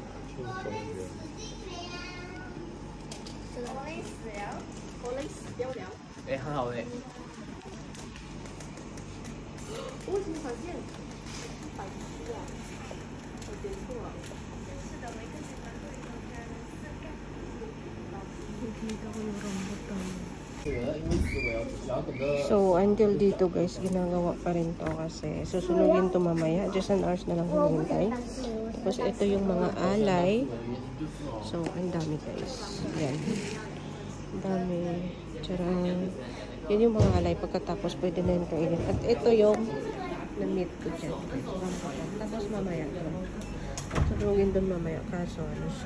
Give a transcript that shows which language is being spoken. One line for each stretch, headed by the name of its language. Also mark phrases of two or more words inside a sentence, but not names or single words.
Chinese: 哎，很好哎。我怎么发现白痴啊？我点错了。是的，每个阶段都有一个人设。
Filipino: Nakikita ko yung rambutan. So, until dito guys, ginagawa pa rin to kasi susunugin to mamaya.
English: Just an hours
Filipino: na lang hinihintay. Tapos ito yung mga alay. So, ang dami guys. Yan. Ang dami. Charang. Yan yung mga alay. Pagkatapos, pwede na yun kainin. At ito yung na-meet ko dyan. Tapos mamaya. Susunugin doon mamaya. Kaso ano siya.